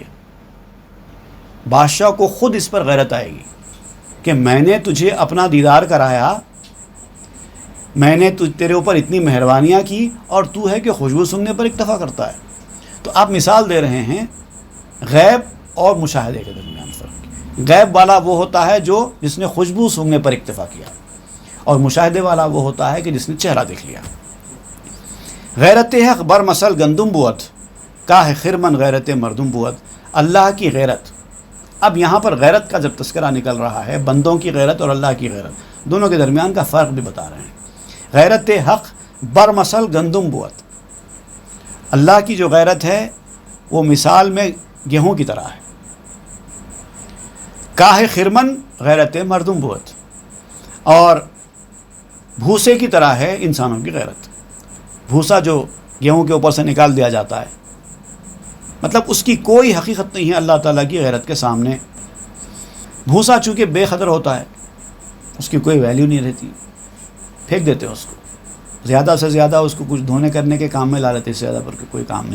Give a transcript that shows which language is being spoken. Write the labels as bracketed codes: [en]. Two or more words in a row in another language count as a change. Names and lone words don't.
[ur] بادشاہ کو خود اس پر غیرت آئے گی کہ میں نے تجھے اپنا دیدار کرایا، میں نے تیرے اوپر اتنی مہربانیاں کی، اور تو ہے کہ خوشبو سونگھنے پر اکتفا کرتا ہے۔ تو آپ مثال دے رہے ہیں غیب اور مشاہدے کے درمیان فرق۔ غیب والا وہ ہوتا ہے جس نے خوشبو سونگھنے پر اکتفا کیا، اور مشاہدے والا وہ ہوتا ہے کہ جس نے چہرہ دیکھ لیا۔ [fa] غیرت حق بر مسل گندم بود، کاہ خرمن غیرت مردم بود۔ [ur] اللہ کی غیرت، اب یہاں پر غیرت کا جب تذکرہ نکل رہا ہے، بندوں کی غیرت اور اللہ کی غیرت دونوں کے درمیان کا فرق بھی بتا رہے ہیں۔ [fa] غیرت حق بر مسل گندم بود، [ur] اللہ کی جو غیرت ہے وہ مثال میں گیہوں کی طرح ہے۔ [fa] کاہ خرمن غیرت مردم بود، [ur] اور بھوسے کی طرح ہے انسانوں کی غیرت۔ بھوسا جو گیہوں کے اوپر سے نکال دیا جاتا ہے، مطلب اس کی کوئی حقیقت نہیں ہے اللہ تعالیٰ کی غیرت کے سامنے۔ بھوسا چونکہ بے قدر ہوتا ہے، اس کی کوئی ویلیو نہیں رہتی، پھینک دیتے ہیں اس کو، زیادہ سے زیادہ اس کو کچھ دھونے کرنے کے کام میں لا لیتے، اس سے زیادہ پر کوئی کام نہیں۔